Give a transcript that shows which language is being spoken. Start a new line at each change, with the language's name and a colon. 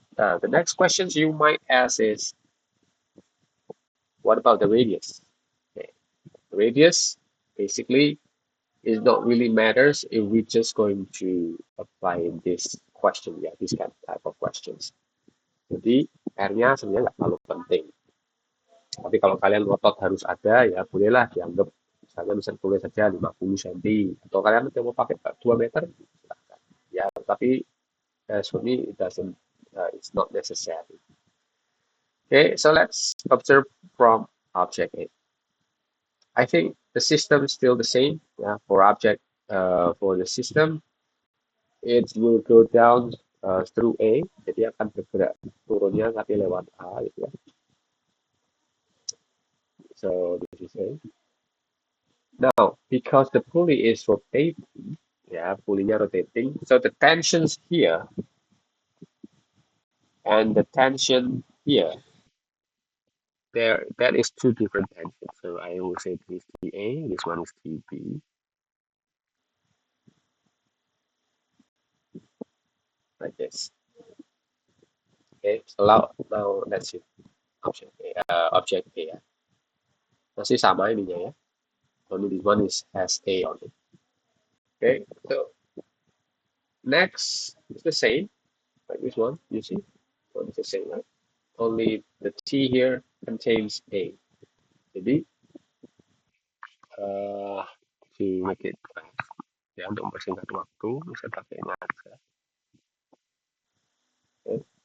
English: The next questions you might ask is, what about the radius? Okay. Radius basically is not really matters if we just going to apply this question, ya, this kind of type of questions.
Indonesian: Jadi R-nya sebenarnya nggak terlalu penting. Tapi kalau kalian ngotot harus ada, ya bolehlah dianggap misalnya bisa tulis saja 50 cm. Atau kalian mau pakai 2 meter, silahkan. Ya, tapi
English: for me, it's not necessary. Okay, so let's observe from object A. I think the system is still the same. Yeah, for object, for the system, it will go down through A.
Indonesian: Jadi akan bergerak turunnya tapi lewat A gitu ya.
English: So this is A. Now, because the pulley is rotating, yeah, pulleynya rotating, so the tensions here and the tension here, there that is two different tensions. So I will say this is TA, this one is TB, like this. Okay, so now let's see object A ya.
Indonesian: Masih sama ininya ya.
English: Only this one has A on it. Okay, so next is the same, like this one, you see? One is the same, right? Only the T here contains A.
Indonesian: Jadi
English: to make it
Indonesian: ya untuk mempersingkat waktu bisa pakai ini aja.
English: Okay.